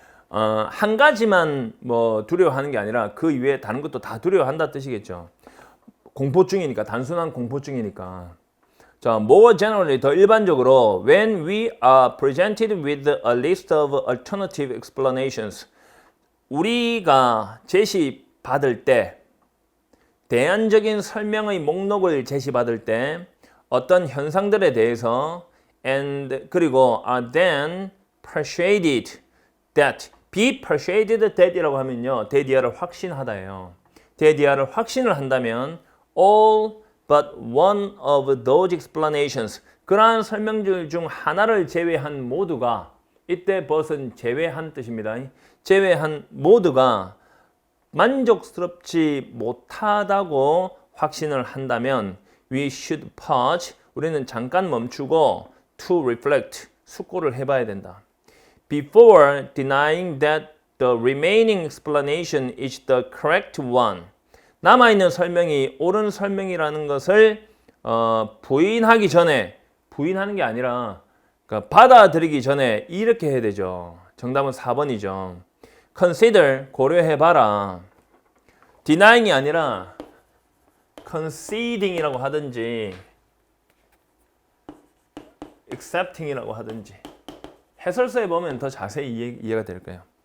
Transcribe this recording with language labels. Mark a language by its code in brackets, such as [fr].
[ko] 한 가지만 뭐 두려워하는 게 아니라 그 이외에 다른 것도 다 두려워한다 뜻이겠죠. 공포증이니까 단순한 공포증이니까. 자, more generally 더 일반적으로 [en] when we are presented with a list of alternative explanations [ko] 우리가 제시받을 때 대안적인 설명의 목록을 제시받을 때 어떤 현상들에 대해서 and 그리고 are then persuaded that be persuaded that이라고 하면요 that이야를 확신하다예요. that이야를 확신을 한다면 [en] all but one of those explanations [ko] 그러한 설명들 중 하나를 제외한 모두가 이때 but은 제외한 뜻입니다. 제외한 모두가 만족스럽지 못하다고 확신을 한다면 [en] we should pause. [ko] 우리는 잠깐 멈추고 [en] to reflect. [ko] 숙고를 해봐야 된다. [en] Before denying that the remaining explanation is the correct one. [ko] 남아있는 설명이 옳은 설명이라는 것을 부인하기 전에, 부인하는 게 아니라 그러니까 받아들이기 전에 이렇게 해야 되죠. 정답은 4번이죠. Consider, 고려해봐라. Denying이 아니라 conceding이라고 하든지 accepting이라고 하든지 해설서에 보면 더 자세히 이해가 될 거예요.